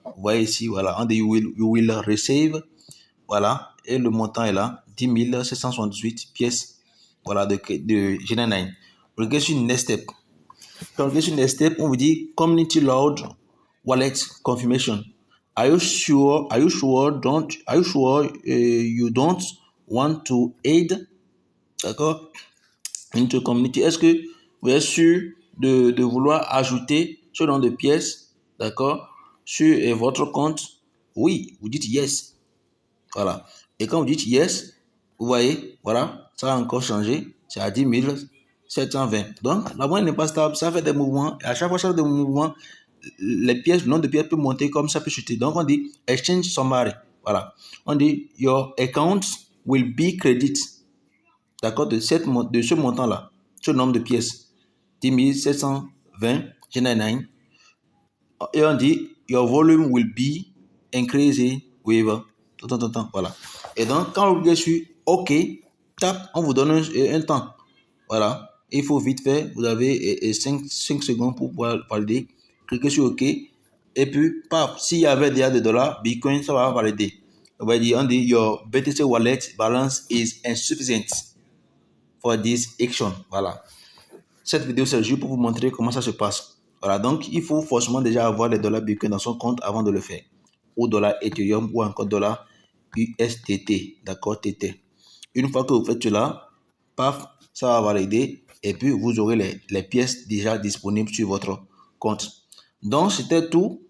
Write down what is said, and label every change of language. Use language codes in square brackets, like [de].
[fr] Vous voyez ici, voilà, on dit [en] you will receive. [fr] Voilà, et le montant est là, 10 768 pièces. Voilà, de GN9. Regardez sur Next Step. Quand vous sur Next Step, on vous dit [en] Community Load Wallet Confirmation. Are you sure? Are you sure you don't want to aid? [fr] D'accord? [en] Into community. [fr] Est-ce que vous êtes sûr de vouloir ajouter ce nombre de pièces, d'accord, sur votre compte? Oui, vous dites yes. Voilà. Et quand vous dites yes, vous voyez, voilà, ça a encore changé. C'est à 10 720. Donc, la monnaie n'est pas stable. Ça fait des mouvements. Et à chaque fois que ça fait des mouvements, les pièces, le nombre de pièces peut monter comme ça peut chuter. Donc, on dit [en] exchange summary. [fr] Voilà. On dit [en] your account will be credit. [fr] D'accord, de ce montant-là, ce nombre de pièces. 10 720, G99. Et on dit [en] your volume will be increased with. [fr] Voilà. Et donc, quand vous cliquez sur OK, tap, on vous donne un temps. Voilà. Il faut vite faire. Vous avez 5 secondes pour pouvoir valider. Cliquez sur OK. Et puis, paf, s'il y avait déjà des dollars, Bitcoin, ça va valider. On va dire, on dit, [en] your BTC wallet balance is insufficient for this action. [fr] Voilà. Cette vidéo, c'est juste pour vous montrer comment ça se passe. Voilà. Donc, il faut forcément déjà avoir les dollars Bitcoin dans son compte avant de le faire. Ou dollar Ethereum ou encore dollar USDT. D'accord, TT. Une fois que vous faites cela, paf, ça va valider et puis vous aurez les pièces déjà disponibles sur votre compte. Donc, c'était tout.